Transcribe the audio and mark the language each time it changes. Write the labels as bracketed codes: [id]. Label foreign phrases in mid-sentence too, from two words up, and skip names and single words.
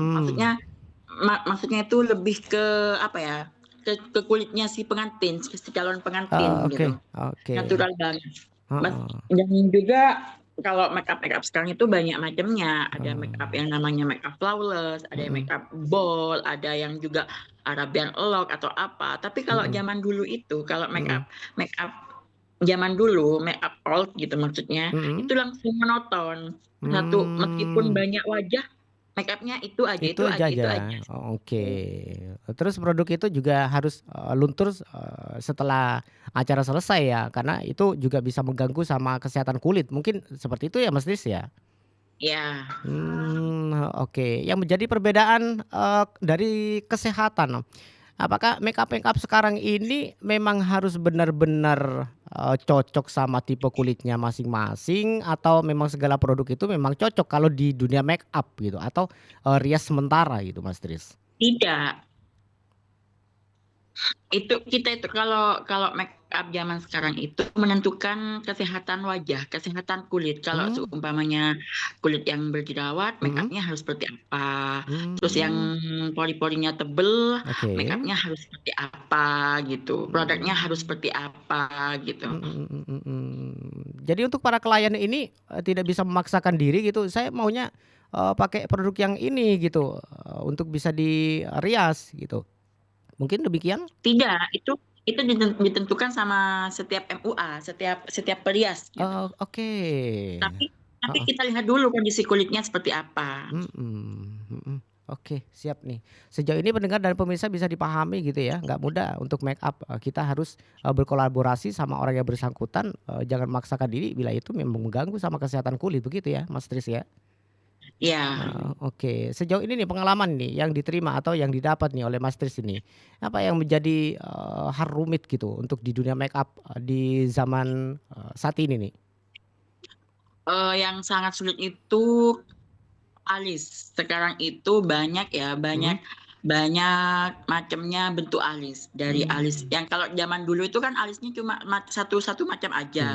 [id] Mmm. Maksudnya itu lebih ke apa ya, ke kulitnya si pengantin, si calon Oh, pengantin oke gitu. oke. Natural banget. Heeh. Dan juga kalau [en] make up [id] sekarang itu banyak macamnya. Ada make up Oh. yang namanya [en] make up flawless, [id] ada yang Mhm. [en] make up bold, [id] ada yang juga [en] Arabian lock [id] atau apa. Tapi kalau Mhm. zaman dulu itu, kalau Mhm. [en] make up [id] zaman dulu, [en] make up old [id] gitu maksudnya, Mhm. itu langsung monoton. Meskipun Mmm. banyak wajah, [en] make up-nya [id] itu aja Itu itu aja aja itu aja? aja, Oke. gitu. Terus produk itu juga harus, luntur, setelah acara selesai ya? Karena itu juga bisa mengganggu sama kesehatan kulit, mungkin seperti itu ya, Mas Ris, ya? Iya. Oke. Yang menjadi perbedaan, dari kesehatan, apakah [en] make up [id] sekarang ini memang harus benar-benar, cocok sama tipe kulitnya masing-masing atau memang segala produk itu memang cocok kalau di dunia [en] make up [id] gitu atau, rias sementara gitu, Mas Tris? Tidak. Kita itu kalau [en] make up [id] zaman sekarang itu menentukan kesehatan wajah, kesehatan kulit. Kalau Mmm. seumpamanya kulit yang berjerawat, make Mhm. up-nya harus seperti apa. Terus yang Mmm. pori-porinya tebel, make Oke. up-nya harus seperti apa gitu. Produknya harus Mmm. seperti apa gitu. Jadi untuk para klien ini, tidak bisa memaksakan diri gitu, saya maunya, pakai produk yang ini gitu, untuk bisa dirias gitu. Mungkin demikian? Tidak, Itu ditentukan sama setiap MUA, setiap perias gitu. Oh, oke. Tapi Heeh. kita lihat dulu kondisi kulitnya seperti apa. Mhm. Oke, siap nih. Sejauh ini pendengar dan pemirsa bisa dipahami gitu ya, nggak mudah untuk [en] make up, [id] kita harus, berkolaborasi sama orang yang bersangkutan, jangan memaksakan diri bila itu memang mengganggu sama kesehatan kulit begitu ya, Mas Tris ya? Ya, Oke. Sejauh ini nih pengalaman nih yang diterima atau yang didapat nih oleh Mas Tris ini, apa yang menjadi, hal rumit gitu untuk di dunia [en] make up, [id] di zaman, saat ini nih? yang sangat sulit itu alis. Sekarang itu banyak ya, Mhm. banyak banyak macamnya bentuk alis. Dari alis Mmm. yang kalau zaman dulu itu kan alisnya cuma satu macam aja,